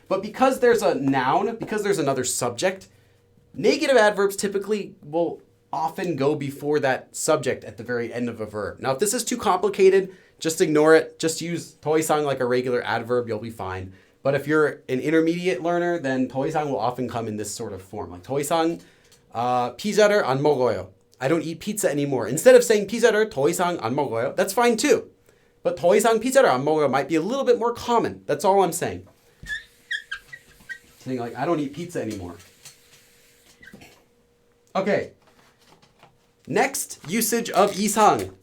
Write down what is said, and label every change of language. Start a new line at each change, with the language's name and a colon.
English: But because there's a noun, because there's another subject, negative adverbs typically will often go before that subject at the very end of a verb. Now, if this is too complicated, just ignore it. Just use 더 이상 like a regular adverb. You'll be fine. But if you're an intermediate learner, then 더 이상 will often come in this sort of form.
Korean: Like 더 이상 피자를 안 먹어요.
English: I don't eat pizza anymore. Instead of saying
Korean: 피자를 더 이상 안 먹어요,
English: that's fine too. But
Korean: 더 이상 피자를 안 먹어요
English: might be a little bit more common. That's all I'm saying. Saying like, I don't eat pizza anymore. Okay. Next, usage of isang.